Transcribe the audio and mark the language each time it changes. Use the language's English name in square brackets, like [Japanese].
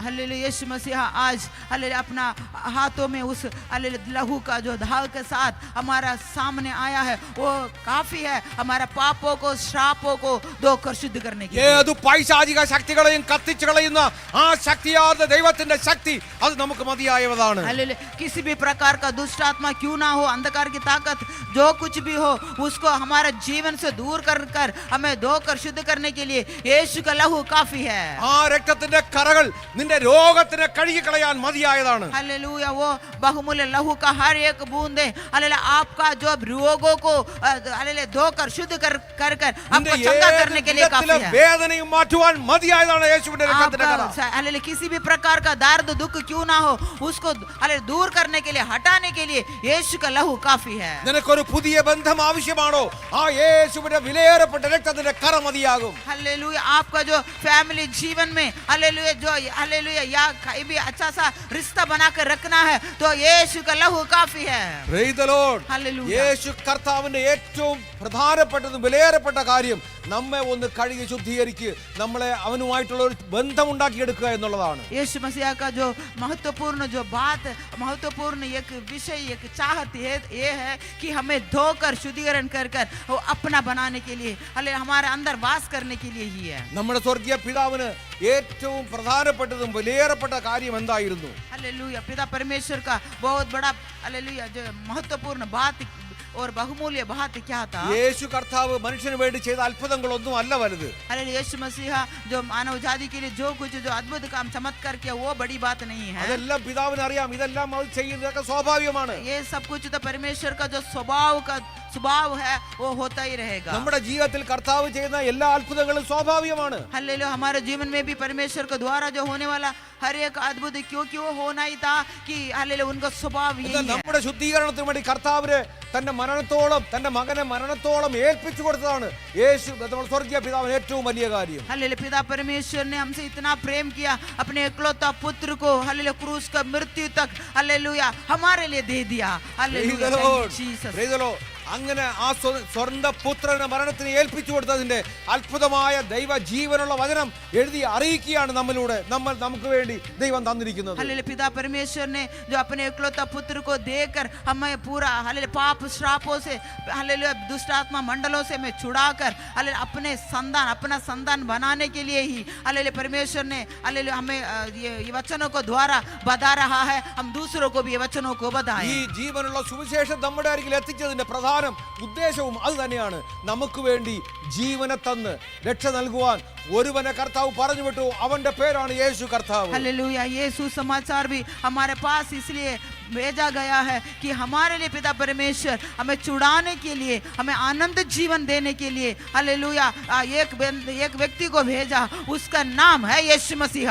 [Hindi] Hallelujah. यीशु मसीह आज hallelujah अपना हाथों में उस हालेलुया लहू का जो धाग के साथ हमारा सामने आया है, वो काफी है हमारा पापों को, श्रापों को धोकर शुद्ध करने के लिए. [Malayalam] ഏതു പൈശാചിക ശക്തികളെയും കത്തിച്ചു കളയുന്ന ആ ശക്തിയാർന്ന ദൈവത്തിന്റെ ശക്തി അത് നമുക്ക് മതിയായതാണ്. [Hindi] हालेलुया. किसी भी प्रकार का दुष्ट आत्मा क्यों ना हो, अंधकार की ताकत जो कुछ भी हो उसको हमारे जीवन से दूर कर कर हमें धोकर शुद्ध करने के लिए यीशु का लहू काफी है। [Malayalam] ആ രക്തത്തിന്റെ കറകൾ നിന്റെ രോഗത്തിനെ കഴുകിക്കളയാൻ മതിയായതാണ്. [Hindi] हालेलुया, वो बहुमूल्य लहू का हर एक बूंद है हालेलुया आपका जो रोगों को हालेलुया धोकर शुद्ध कर कर कर आपको चंगा करने के लिए काफी है। [Malayalam] വേദനയും മാറ്റുവാൻ മതിയായതാണ് യേശുവിന്റെ രക്തത്തിന്റെ കറ. [Hindi] हालेलुया किसी भी प्रकार का दर्द दुख क्यों ना हो उसको हालेलुया दूर करने के लिए हटाने के लिए यीशु का लहू काफी है। [Malayalam] നിനക്കൊരു പുതിയ ബന്ധം ആവശ്യമാണോ? ആ യേശുവിന്റെ വിലയേറപ്പെട്ട രക്തത്തിന്റെ കറ മതിയാകും. [Hindi] हालेलुया आपका जो फैमिली जीवन में हालेलुया जो हालेलुया या कहीं भी अच्छा सा रिश्ता बनाकर रखना है तो यीशु का लहू काफी है। [English] Praise the Lord. [Hindi] हालेलुया [Malayalam] യേശു കർത്താവിന്റെ ഏറ്റവും പ്രധാനപ്പെട്ടതും വിലയേറപ്പെട്ട കാര്യം നമ്മെ ഒന്ന് കഴുകി ശുദ്ധീകരിക്കുക, നമ്മളെ അവനുമായിട്ടുള്ള ഒരു ബന്ധം ഉണ്ടാക്കിയെടുക്കുക എന്നുള്ളതാണ്. [Hindi] यीशु मसीह का जो महत्वपूर्ण जो बात महत्वपूर्ण एक विषय एक चाहत है ये है कि हमें धोकर शुद्धिकरण कर कर वो अपना बनाने के लिए हालेलुया हमारे अंदर वास करने के लिए ही है। [Malayalam] നമ്മുടെ സ്വർഗീയ പിതാവിന് ഏറ്റവും പ്രധാനപ്പെട്ടതും വിലയേറപ്പെട്ട കാര്യം എന്തായിരുന്നു? [Hindi] हालेलुया पिता परमेश्वर का बहुत बड़ा हालेलुया जो महत्वपूर्ण बात और बहुमूल्य बात क्या था? [Malayalam] യേശു കർത്താവ് മനുഷ്യന് വേണ്ടി ചെയ്ത അത്ഭുതങ്ങളൊന്നും അല്ല വലുത്. [Hindi] हालेलुया यीशु मसीह जो मानव जाति के लिए जो कुछ जो अद्भुत काम चमत्कार किया वो बड़ी बात नहीं है। [Malayalam] അതെല്ലാം പിതാവിന് അറിയാം. ഇതെല്ലാം അത് ചെയ്യുന്നതൊക്കെ സ്വാഭാവികമാണ്. [Hindi] ये सब कुछ तो परमेश्वर का जो स्वभाव है वो होता ही रहेगा। [Malayalam] നമ്മുടെ ജീവിതത്തിൽ കർത്താവ് ചെയ്യുന്ന എല്ലാ അത്ഭുതങ്ങളും സ്വാഭാവികമാണ്. [Hindi] हालेलुया हमारे जीवन में भी परमेश्वर के द्वारा जो होने वाला हर एक अद्भुत क्योंकि वो होना ही था कि हालेलुया उनका स्वभाव यही है। [Malayalam] നമ്മുടെ ശുദ്ധീകരണത്തിന് വേണ്ടി കർത്താവിനെ തന്റെ മരണത്തോളം തന്റെ മകനെ മരണത്തോളം ഏൽപ്പിച്ചു കൊടുത്തതാണ് യേശു നമ്മുടെ സ്വർഗീയ പിതാവിന് ഏറ്റവും വലിയ കാര്യം. [Hindi] हालेलुया पिता परमेश्वर ने हमसे इतना प्रेम किया अपने एकलौता पुत्र को हालेलुया क्रूस का मृत्यु तक हालेलुया हमारे लिए दे दिया। Hallelujah [English] Praise the Lord. Jesus Praise the Lord. [Malayalam] അങ്ങനെ ആ സ്വന്തം പുത്രനെ മരണത്തിന് ഏൽപ്പിച്ചു കൊടുത്തതിന്റെ അത്ഭുതമായ ദൈവ ജീവനുള്ള വചനം എഴുതി അറിയിക്കുകയാണ് നമ്മിലൂടെ നമുക്ക് വേണ്ടി ദൈവം തന്നിരിക്കുന്നത്. [Hindi] हालेलुया पिता परमेश्वर ने जो अपने एकलौता पुत्र को देकर हमें पूरा हालेलुया पाप श्रापों से हालेलुया दुष्ट आत्मा मंडलों से हमें छुड़ाकर हालेलुया अपना संतान बनाने के लिए ही हालेलुया परमेश्वर ने हालेलुया हमें ये वचनों को द्वारा बता रहा है। हम दूसरों को भी ये वचनों को [Malayalam] ഈ [Hindi] बताएं। [Malayalam] ജീവനുള്ള സുവിശേഷം നമ്മുടെ അരികിൽ എത്തിച്ചതിന്റെ പ്രധാന ഉദ്ദേശവും അത് തന്നെയാണ്. നമുക്ക് വേണ്ടി ജീവനെ തന്ന് രക്ഷ നൽകുവാൻ ഒരുവനെ കർത്താവ് പറഞ്ഞു വിട്ടു. അവന്റെ പേരാണ് യേശു കർത്താവ്. [Hindi] हालेलुया ये सुसमाचार भी हमारे पास इसलिए भेजा गया है कि हमारे लिए पिता परमेश्वर हमें छुड़ाने के लिए हमें आनंद जीवन देने के लिए हालेलुया एक व्यक्ति को भेजा उसका नाम है यीशु मसीह।